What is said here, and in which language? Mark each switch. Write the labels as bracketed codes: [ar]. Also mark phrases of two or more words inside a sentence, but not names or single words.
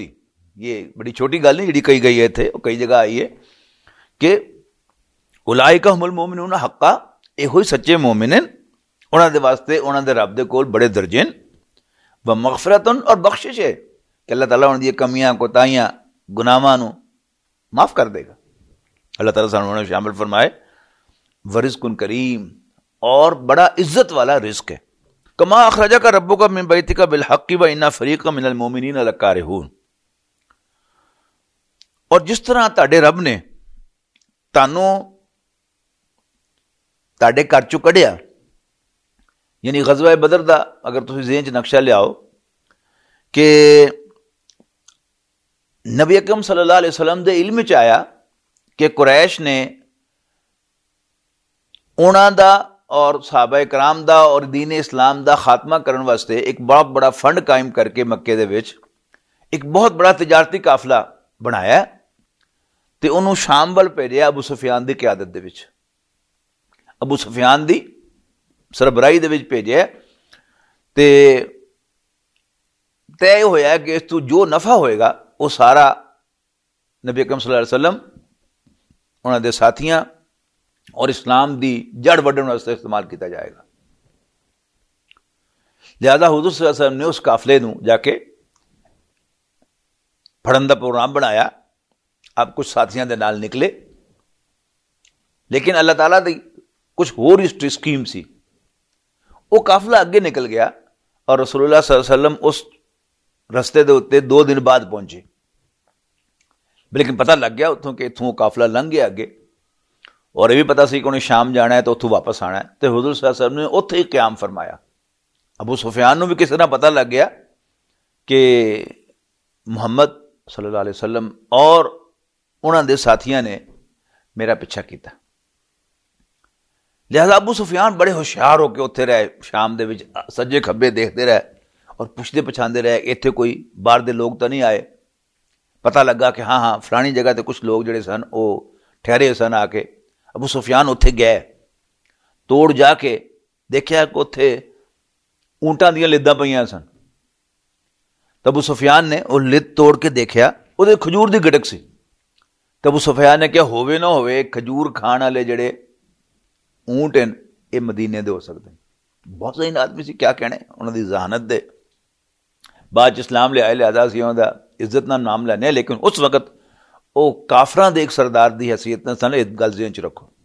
[pa] یہ بڑی چھوٹی گل نہیں جڑی کئی گئی ہے تھے، کئی جگہ آئی ہے کہ [ar] اولئک هم المؤمنون حقا، [pa] اے ہوئی سچے مومن ہیں، انہاں دے واسطے انہاں دے رب دے کول بڑے درجے ہیں، ومغفرۃ، اور بخشش ہے کہ اللہ تعالیٰ انہاں دی کمیاں کوتاہیاں گناہاں نو معاف کر دے گا۔ اللہ تعالیٰ سانوں نے شامل فرمائے [ar] ورزق کریم، [pa] اور بڑا عزت والا رزق ہے۔ [ar] کما اخرجک ربک من بیتک بالحق وان فریقا من المؤمنین لکارہون، [pa] اور جس طرح تاڈے رب نے تانوں تاڈے گھر چوں کڈیا، یعنی غزوہ بدر دا اگر تسی ذہن چ نقشہ لیاؤ کہ نبی اکرم صلی اللہ علیہ وسلم دے علم چ آیا کہ قریش نے انہاں دا اور صحابہ کرام دا اور دین اسلام دا خاتمہ کرن واسطے ایک بہت بڑا فنڈ قائم کر کے مکے دے وچ ایک بہت بڑا تجارتی قافلہ بنایا تے انہوں شام ول بھیجیا ابو سفیان دی قیادت دے وچ، ابو سفیان دی سربراہی دے وچ بھیجیا تے طے ہویا کہ اس تو جو نفع ہوئے گا وہ سارا نبی اکرم صلی اللہ علیہ وسلم انہاں دے ساتھیاں اور اسلام دی جڑ وڈن واسطے استعمال کیتا جائے گا۔ لہذا حضور صلی اللہ علیہ وسلم نے اس قافلے نو جا کے پھڑن دا پروگرام بنایا، آپ کچھ ساتھیاں دے نال نکلے، لیکن اللہ تعالیٰ دی کچھ ہور اسکیم سی، وہ قافلہ اگے نکل گیا اور رسول اللہ صلی اللہ علیہ وسلم اس رستے دے اتنے 2 دن بعد پہنچے، لیکن پتہ لگ گیا اتوں کہ اتوں قافلہ لنਘ گیا اگے، اور یہ بھی پتا سی کہ انہیں شام جانا ہے تو اتوں واپس آنا ہے، تو حضور صلی اللہ علیہ وسلم نے اتنے ہی قیام فرمایا۔ ابو سفیان نو بھی کسی طرح پتہ لگ گیا کہ محمد صلی اللہ علیہ وسلم اور انہوں دے ساتھیاں نے میرا پیچھا کیتا، لہذا ابو سفیان بڑے ہوشیار ہو کے اتنے رہے، شام دے وچ سجے کھبے دیکھتے رہے اور پوچھتے پچھاندے رہے کہ اتنے کوئی باہر دے لوگ تو نہیں آئے۔ پتہ لگا کہ ہاں فلانی جگہ تے کچھ لوگ جڑے سن وہ ٹھہرے سن، آ کے ابو سفیان اتنے گئے، توڑ جا کے دیکھا کہ اتنے اونٹاں دیاں لداں پئیاں سن، تو ابو سفیان نے وہ لد توڑ کے دیکھا، وہ کھجور دی گٹک سی، تو ابو سفیان نے کیا ہوئے نہ ہوئے کھجور کھان والے جڑے اونٹ ہیں یہ مدینے دے ہو سکتے ہیں۔ بہت ذہین آدمی سی، کیا کہنے انہوں دی ذہانت دے، بعد اسلام لے آئے، لہذا سی انہوں دا عزت نال نام لینے، لیکن اس وقت وہ کافراں دے ایک سردار دی حیثیت نہ سن، ایک گل ذہن چ رکھو۔